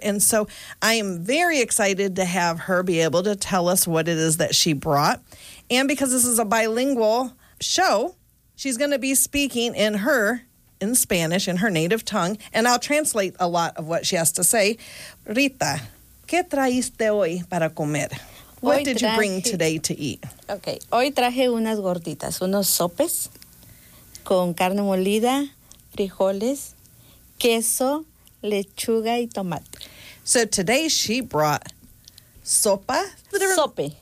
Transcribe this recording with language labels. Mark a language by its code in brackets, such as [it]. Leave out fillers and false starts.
[en] And so I am very excited to have her be able to tell us what it is that she brought. And because this is a bilingual show, she's going to be speaking in Spanish, in her native tongue. And I'll translate a lot of what she has to say. [es] Rita, ¿qué traiste hoy para comer? [en] What did you bring today to eat? [es] Okay. Hoy traje unas gorditas, unos sopes con carne molida, frijoles, queso, lechuga y tomate. [en] So today she brought sopa. [es] Sope.